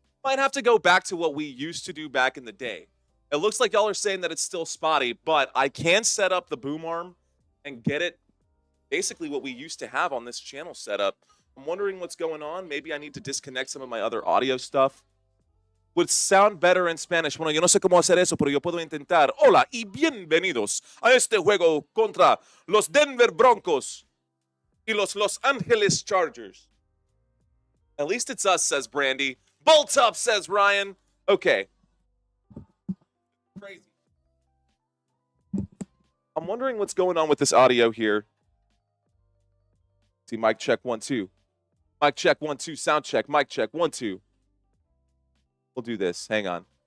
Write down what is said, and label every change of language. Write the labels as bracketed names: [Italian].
[English] Might have to go back to what we used to do back in the day. It looks like y'all are saying that it's still spotty, but I can set up the boom arm and get it basically what we used to have on this channel setup. I'm wondering what's going on. Maybe I need to disconnect some of my other audio stuff. Would sound better in Spanish. [Spanish] Bueno, yo no sé cómo hacer eso, pero yo puedo intentar. Hola y bienvenidos a este juego contra los Denver Broncos y los Los Angeles Chargers. [English] At least it's us, says Brandy. Bolt up, says Ryan. Okay. Crazy. I'm wondering what's going on with this audio here. See, mic check 1 2. Mic check 1 2. Sound check. Mic check 1 2. We'll do this. Hang on.